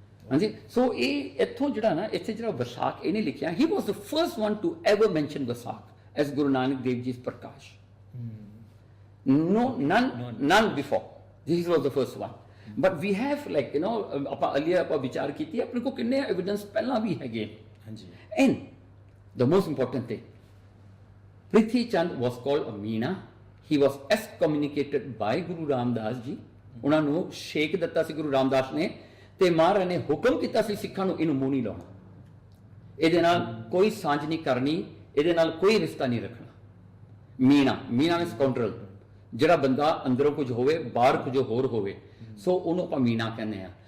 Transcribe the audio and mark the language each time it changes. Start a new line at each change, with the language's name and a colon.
Punjabi: ਹਾਂਜੀ, ਸੋ ਇਹ ਇੱਥੋਂ ਜਿਹੜਾ ਨਾ ਇੱਥੇ ਜਿਹੜਾ ਵਿਸਾਖ ਇਹਨੇ ਲਿਖਿਆ,
English: he was the first one to ever mention Vaisakh as
Punjabi: Guru Nanak Dev ji Prakash.
English: none before, this was the first one, but we have like
Punjabi: ਆਪਾਂ ਅਲੀਆ ਆਪਾਂ ਵਿਚਾਰ ਕੀਤੀ, ਆਪਣੇ ਕੋਲ ਕਿੰਨੇ ਐਵੀਡੈਂਸ ਪਹਿਲਾਂ ਵੀ ਹੈਗੇ।
English: ਹਾਂਜੀ, and the most important thing, Prithi Chand was called a Meena. He was excommunicated by Guru Ramdas ji.
Punjabi: ਉਹਨਾਂ ਨੂੰ ਸ਼ੇਕ ਦਿੱਤਾ ਸੀ ਗੁਰੂ ਰਾਮਦਾਸ ਨੇ, ਤੇ ਮਹਾਰਾਜ ਨੇ ਹੁਕਮ ਕੀਤਾ ਸੀ ਸਿੱਖਾਂ ਨੂੰ ਇਹਨੂੰ ਮੂੰਹ ਨਹੀਂ ਲਾਉਣਾ, ਇਹਦੇ ਨਾਲ ਕੋਈ ਸਾਂਝ ਨਹੀਂ ਕਰਨੀ, ਇਹਦੇ ਨਾਲ ਕੋਈ ਰਿਸ਼ਤਾ ਨਹੀਂ ਰੱਖਣਾ। ਮੀਨਾ ਮੀਨਸ ਕਾਉਂਟਰਲ, ਜਿਹੜਾ ਬੰਦਾ ਅੰਦਰੋਂ ਕੁਝ ਹੋਵੇ ਬਾਹਰ ਕੁਝ ਹੋਰ ਹੋਵੇ, ਸੋ ਉਹਨੂੰ ਆਪਾਂ ਮੀਨਾ ਕਹਿੰਦੇ ਆ।